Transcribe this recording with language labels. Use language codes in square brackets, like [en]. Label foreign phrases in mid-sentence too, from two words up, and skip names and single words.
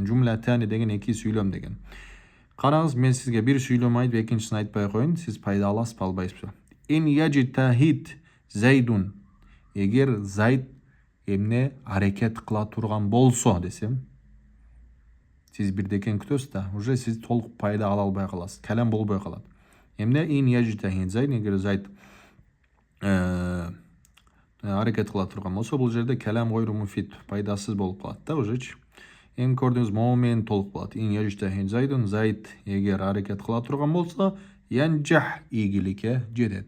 [ky] Жумлатани деген эки сүйлөм деген. Караңыз, мен сизге bir сүйлөм айтып, экинчисин айтпай коюн, сиз пайда аласызбы, албайсызбы? [ar] إن يجتهد زيدٌ. [ky] Эгер Zayd эмне аракет кыла турган болсо десем, сиз бирдекен күтөсүз да, уже сиз толук пайда ала албай каласыз. Калам болбой калат. Эмне [ar] إن يجتهد زيد, [ky] эгер Zayd аракет кыла турган болсо, бул жерде [ar] كلام غير مفيد, [ky] пайдасыз болуп калат да ужечи. Эми көрдүңүз, момент толук болот. [ar] إن يجتهد زيدٌ, [ky] Zayd эгер аракет кыла турган болсо, yanjah ийгиликке жетет.